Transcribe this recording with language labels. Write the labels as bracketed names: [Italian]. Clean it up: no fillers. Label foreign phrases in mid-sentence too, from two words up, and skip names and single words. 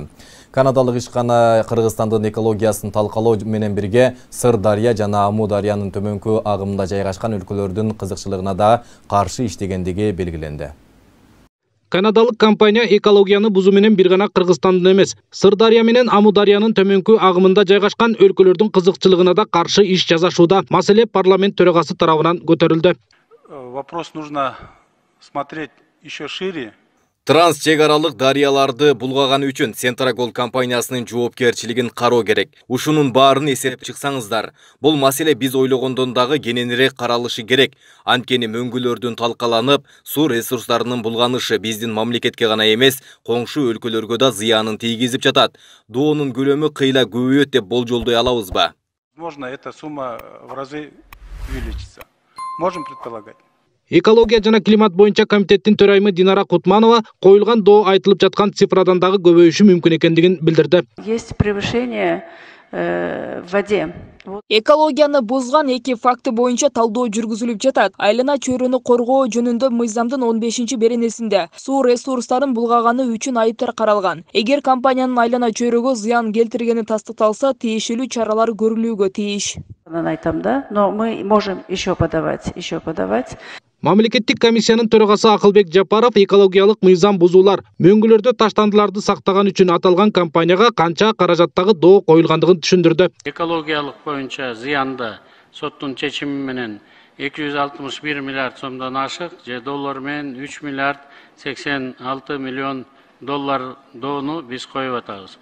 [Kyrgyz] Канадалык ишкана Кыргызстандын экологиясын талкалоо менен бирге Сыр-Дарья жана Аму-Дарьянын төмөнкү агымында жайгашкан өлкөлөрдүн кызыкчылыгына да каршы иштегендиги белгиленди. Канадалык компания экологияны бузуу менен бир гана Кыргызстандын эмес, Сыр-Дарья менен Аму-Дарьянын төмөнкү агымында жайгашкан өлкөлөрдүн кызыкчылыгына да каршы иш жасашууда. Маселе парламент төрагасы тарабынан көтөрүлдү. [Russian] Вопрос нужно смотреть еще шире. [Kyrgyz] Транс-чек аралык дарыяларды булгаган үчүн Центрагол компаниясынын жоопкерчилигин кароо керек. Ушунун баарын эсептеп чыксаңыздар, бул маселе биз ойлогондон дагы кененирээк каралышы керек. Анткени мөңгүлөрдүн талкаланып, суу ресурстарынын булганышы биздин мамлекетке гана эмес, коңшу өлкөлөргө да зыянын тийгизип жатат. Доонун көлөмү кыйла көбөйөт деп болжолдой алабызбы? [Russian] Возможно, эта сумма в разы увеличится. Можем предполагать. [Kyrgyz] Экология жана климат боюнча комитеттин төрайымы Динара Кутманова коюлган доо айтылып жаткан цифрадан дагы көбөйүшү мүмкүн экендигин билдирди. [Russian] Есть превышение в воде. [Kyrgyz] Экологияны бузган эки факты боюнча талдоо жүргүзүлүп жатат. Айлана чөйрөнү коргоо жөнүндө мыйзамдын 15-беренесинде суу ресурстарын булгаганы үчүн айыптар каралган. Эгер компаниянын айлана чөйрөгө зыян келтиргени тастыкталса, тиешелүү чаралар көрүлүүгө тийиш. Айтам да, [Russian] но мы можем еще подавать. [Kyrgyz] Мамлекеттик комиссиянын төрагасы Акылбек Жапаров экологиялык мыйзам бузуулар, мөңгүлөрдө таштандыларды сактаган үчүн аталган компанияга канча каражаттагы доо коюлгандыгын түшүндүрдү. Экологиялык боюнча зыянды соттун чечими менен 261 миллиард сомдон ашык, же доллар менен 3 миллиард 86 миллион доллар доону биз коюп атабыз.